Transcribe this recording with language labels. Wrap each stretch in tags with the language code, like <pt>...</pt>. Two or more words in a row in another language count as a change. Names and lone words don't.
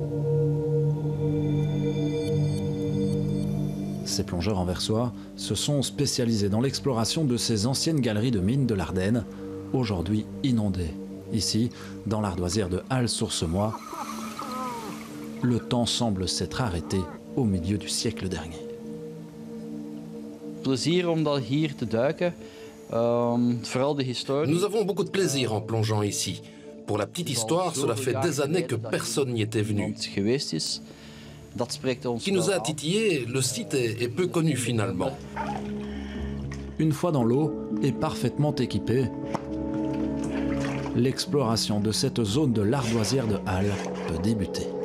<fr>Ces plongeurs anversois se sont spécialisés dans l'exploration de ces anciennes galeries de mines de l'Ardenne, aujourd'hui inondées. Ici, dans l'ardoisière de Halle-sur-Semois, le temps semble s'être arrêté au milieu du siècle dernier.</fr> <nl>Plezier om dan hier te duiken.</nl> <fr>Nous avons beaucoup de plaisir en plongeant ici. Pour la petite histoire, cela fait des années que personne n'y était venu. Qui nous a titillé, le site est peu connu finalement. Une fois dans l'eau et parfaitement équipé, l'exploration de cette zone de l'ardoisière de Halle peut débuter.</fr>